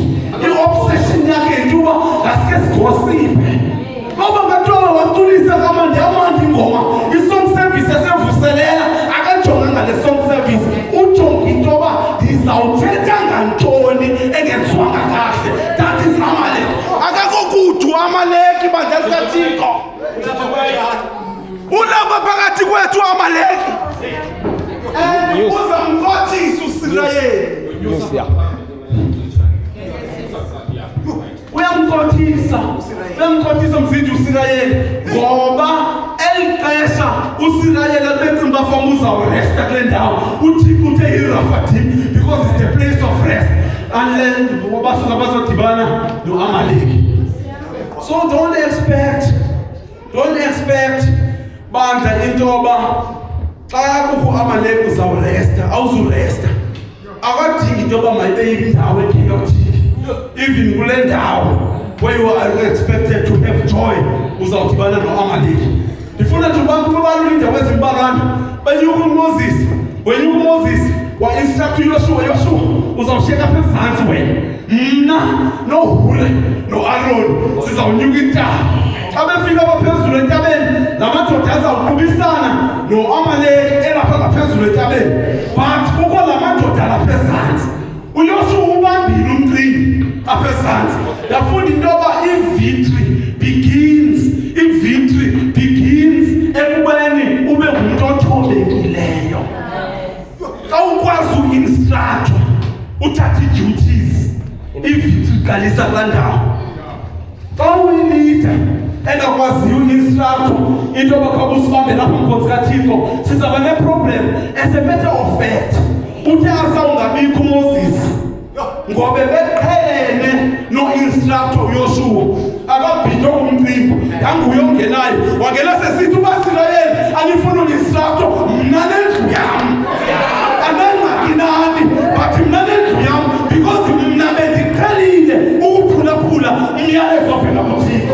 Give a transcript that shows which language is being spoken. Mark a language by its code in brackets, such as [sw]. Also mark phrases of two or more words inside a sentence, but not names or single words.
[xh] I-obsession yakhe yinto uba ngaske sigosiphe. Ngoba ngathiwa waculisa kamandi amandi ingoma i- [en] song service [xh] esevuselela akajonga ngale [en] song service [xh] ujonga into yoba ndizawuthetha ngantoni engenziwanga kahle. [en] That is Amaleki. [xh] Akakho kude u-Amaleki bandla likaThixo. Ulapha phakathi kwethu u-Amaleki. Uzamnkothisa uSirayeli. Uyamnkothisa mzindi uSirayeli ngoba elixesha uSirayeli abecinga bafama uzawuresta kule ndawo. uThixo uthe iRafathim [en] because it's the place of rest and then [xh] basuka bazodibana no-Amaleki. [en] So don't expect [xh] bandla into yoba xa kukho u-Amaleki uzawuresta. Awuzuresta. Akadingi into yoba mayibe yindawo echaotic. Even kule ndawo [en] where you are expected to have joy [xh] uzawudibana no-Amaleki. Ndifuna nje ubalula iindawo ezimbalwana. [en] When you [xh] Moses wa-instruct Yoshua uzawushiyeka apha ezantsi wena. Mna noHure no-Aaron sizawunyuka intaba. Xa befika abaphezulu entabeni la madoda azawuqubisana no-Amaleki elapha ngaphezulu entabeni. But kukho la madoda alapha ezantsi. uYoshua ubambile umcimbi apha ezantsi. Ndafunda into yoba i- [en] victory begins [xh] ekubeni ube ngumntu othobekileyo. Xa ukwazi uinstructwa uthatha i-duties i-victory iqalisa kulaa ndawo. Xa uyilida engakwaziyo uinstructwa into yoba khawubusibambe lapha mkhonzi kaThixo sizaba neproblem. [en] As a matter of fact [xh] uthe asawungabikho uMoses ngoba beqhelene no-instructor uYoshua akabhidwe umcimbi yanguye ongenayo wangena sesithi uBasirayeli anifuna uinstructor mna nendlu yam anengxaki nani but mna nendlu yam because mna bendiqhelile ukuphulaphula umyalezo ovela kuThixo.